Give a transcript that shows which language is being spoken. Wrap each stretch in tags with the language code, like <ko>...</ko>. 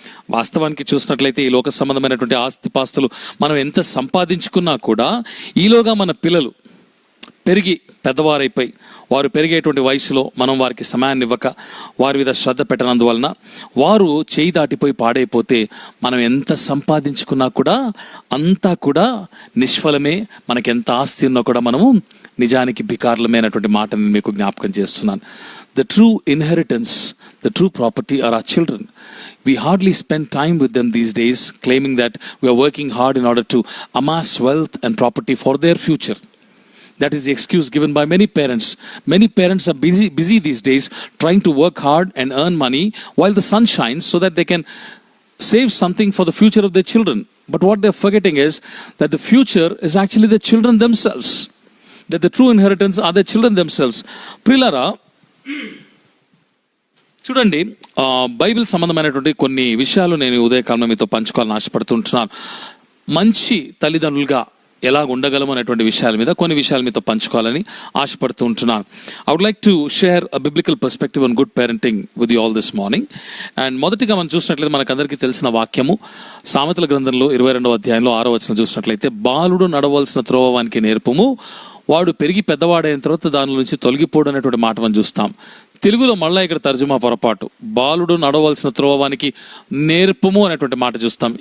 <te>వాస్తవానికి చూసినట్లయితే ఈ లోక సంబంధమైనటువంటి ఆస్తిపాస్తులు మనం ఎంత సంపాదించుకున్నా కూడా ఈలోగా మన పిల్లలు పెరిగి పెద్దవారైపోయి వారు పెరిగేటువంటి వయసులో మనం వారికి సమయాన్ని ఇవ్వక వారి మీద శ్రద్ధ పెట్టనందువలన వారు చేయి దాటిపోయి పాడైపోతే మనం ఎంత సంపాదించుకున్నా కూడా అంతా కూడా నిష్ఫలమే. మనకి ఎంత ఆస్తి ఉన్నా కూడా మనము నిజానికి బికారులమే అనేటువంటి మాటని మీకు జ్ఞాపకం చేస్తున్నాను.</te> <en>The true inheritance, the true property are our children. We hardly spend time with them these days, claiming that we are working hard in order to amass wealth and property for their future. That is the excuse given by many parents. Many parents are busy these days trying to work hard and earn money while the sun shines so that they can save something for the future of their children. But what they're forgetting is that the future is actually the children themselves. That the true inheritance are the children themselves.</en> <te>Prilara, చూడండి, Bible సంబంధమైనటువంటి కొన్ని విషయాలు నేను ఉదయకాలంలో మీతో పంచుకోవాలని ఆశపడుతుంటున్నాను. మంచి తల్లిదండ్రులుగా ఎలా ఉండగలము అనేటువంటి విషయాల మీద కొన్ని విషయాలు మీతో పంచుకోవాలని ఆశపడుతూ ఉంటున్నాను.</te> <en>I would like to share a biblical perspective on good parenting with you all this morning.</en> <te>And మొదటిగా మనం చూసినట్లయితే మనకందరికీ తెలిసిన వాక్యము సామెతల గ్రంథంలో 22వ అధ్యాయంలో 6వ వచనం చూసినట్లయితే, బాలుడు నడవలసిన త్రోవ వానికి నేర్పుము, వాడు పెరిగి పెద్దవాడైన తర్వాత దాని నుంచి తొలగిపోవడం అనేటువంటి మాట మనం చూస్తాం. తెలుగులో మళ్ళీ ఇక్కడ తర్జుమా పొరపాటు, బాలుడు నడవలసిన త్రోవానికి నేర్పము అనేటువంటి మాట చూస్తాం.</te>